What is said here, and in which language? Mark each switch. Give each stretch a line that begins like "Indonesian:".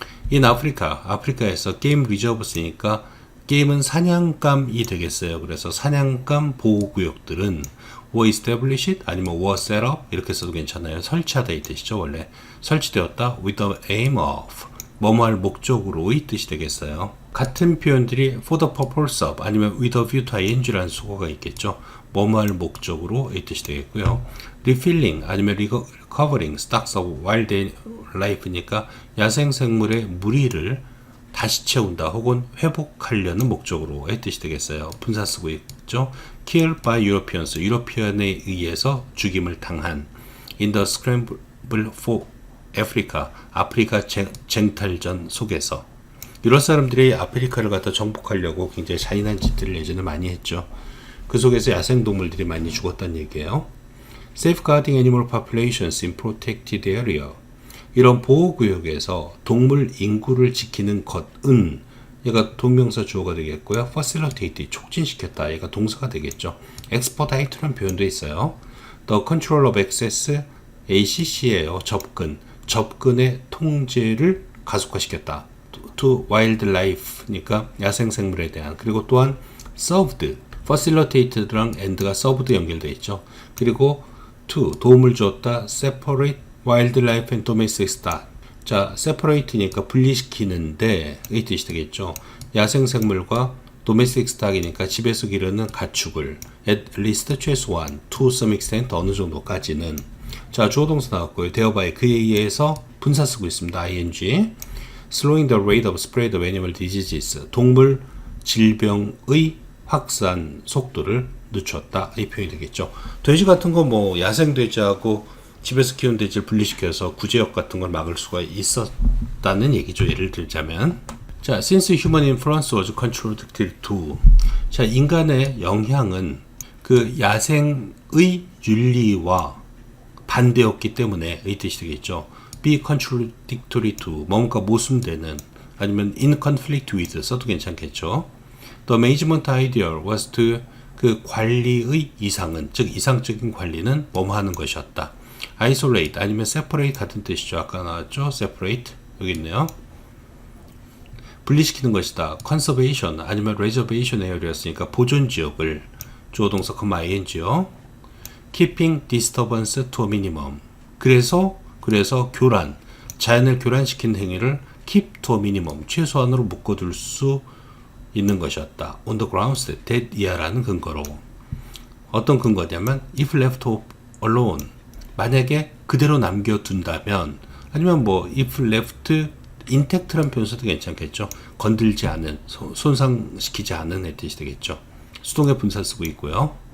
Korean: In 아프리카에서 게임 리저브 쓰니까 게임은 사냥감이 되겠어요. 그래서 사냥감 보호구역들은
English: were established
Korean: 아니면
English: were set up
Korean: 이렇게 써도 괜찮아요. 설치하다 이 뜻이죠. 원래 설치되었다
English: with the aim of
Korean: 뭐뭐할 목적으로의 뜻이 되겠어요. 같은 표현들이
English: for the purpose of
Korean: 아니면
English: with a view to
Korean: ing라는 수거가 있겠죠. 뭐뭐할 목적으로의 뜻이 되겠고요. refilling 아니면
English: recovering stocks of wildlife니까
Korean: 야생생물의 무리를 다시 채운다 혹은 회복하려는 목적으로의 뜻이 되겠어요. 분사 쓰고 있죠.
English: killed by Europeans,
Korean: 유로피언에 의해서 죽임을 당한
English: in the scramble for Africa,
Korean: 아프리카 쟁탈전 속에서 유럽 사람들이 아프리카를 갖다 정복하려고 굉장히 잔인한 짓들을 예전에 많이 했죠. 그 속에서 야생동물들이 많이 죽었다는 얘기예요.
English: Safeguarding animal populations in protected area.
Korean: 이런 보호구역에서 동물 인구를 지키는 것은 얘가 동명사 주어가 되겠고요. Facilitate, 촉진시켰다. 얘가 동사가 되겠죠. Expedite라는 표현도 있어요.
English: The control of access, ACC예요.
Korean: 접근의 통제를 가속화시켰다.
English: To wildlife니까
Korean: 야생생물에 대한. 그리고 또한 served, facilitated랑 and가 served 연결되어 있죠. 그리고 to, 도움을 주었다.
English: separate wildlife and domestic stock.
Korean: 자, separate니까 분리시키는데 이 뜻이 되겠죠. 야생생물과 domestic stock이니까 집에서 기르는 가축을 at least 최소한
English: to some extent
Korean: 어느 정도까지는. 자, 주어동사 나왔고요. thereby 그에 의해서 분사 쓰고 있습니다.
English: ing. slowing the rate of spread of animal diseases.
Korean: 동물 질병의 확산 속도를 늦췄다. 이 표현이 되겠죠. 돼지 같은 거 뭐 야생 돼지하고 집에서 키운 돼지를 분리시켜서 구제역 같은 걸 막을 수가 있었다는 얘기죠. 예를 들자면.
English: 자, since human influence was controlled to.
Korean: 자, 인간의 영향은 그 야생의 윤리와 반대였기 때문에 이 뜻이 되겠죠.
English: be contradictory to,
Korean: 뭔가 모순되는, 아니면
English: in conflict with
Korean: 써도 괜찮겠죠.
English: The management ideal was to,
Korean: 그 관리의 이상은, 즉 이상적인 관리는 뭐뭐 하는 것이었다. isolate 아니면 separate 같은 뜻이죠. 아까 나왔죠. separate 여기 있네요. 분리시키는 것이다. conservation 아니면 reservation area였으니까 보존 지역을 주어동사 ing요.
English: keeping disturbance to a minimum.
Korean: 그래서 교란, 자연을 교란시키는 행위를
English: keep to a minimum,
Korean: 최소한으로 묶어둘 수 있는 것이었다.
English: on the grounds that
Korean: 이하라는 근거로. 어떤 근거냐면
English: if left alone,
Korean: 만약에 그대로 남겨둔다면, 아니면 뭐
English: if left intact란
Korean: 표현도 괜찮겠죠. 건들지 않은, 손상시키지 않은 뜻이 되겠죠. 수동의 분사 쓰고 있고요.